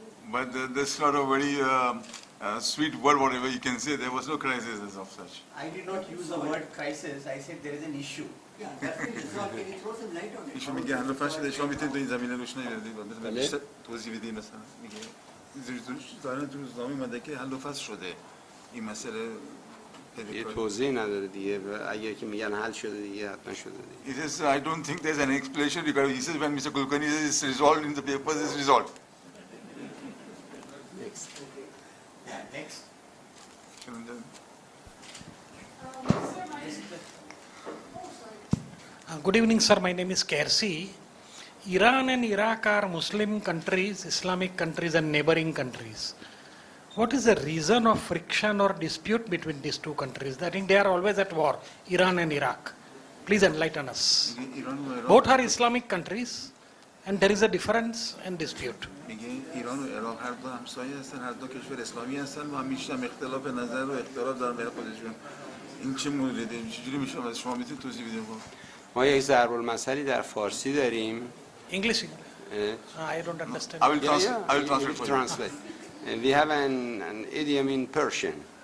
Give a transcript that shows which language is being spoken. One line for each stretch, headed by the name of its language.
English: But that's not a very sweet word, whatever you can say. There was no crisis as of such. I did not use the word crisis. I said there is an issue. Yeah, that's been resolved. Can you throw some light on it?
Persian: ایشون میگه حل فصل شما میتونید این زمینه روش نمیدید. مثلا بیشتر توضیح بدین مثلا میگه ظاهرا تو روزنامه اومده که حل فصل شده این مسئله یه توضیح نداره دیگه و اگه که میگن حل شده دیگه حتما شده دیگه.
English: It is, I don't think there's an explanation regarding, he says when Mr. Kulkarni says it's resolved in the papers, it's resolved. Next. And then- Good evening, sir. My name is Kersi. Iran and Iraq are Muslim countries, Islamic countries, and neighboring countries. What is the reason of friction or dispute between these two countries? I think they are always at war, Iran and Iraq. Please enlighten us. Both are Islamic countries, and there is a difference and dispute.
Persian: میگه ایران و عراق هر دو همسایه هستن، هر دو کشور اسلامی هستن و همیشه هم اختلاف نظر و اختلاف دارن بین خودشون. این چه موردیه؟ چجوری میشه؟ از شما میتونید توضیح بدید؟ ما یک ضرب المثلی در فارسی داریم.
English: English? I don't understand. I will translate for you. Translate. We have an idiom in Persian.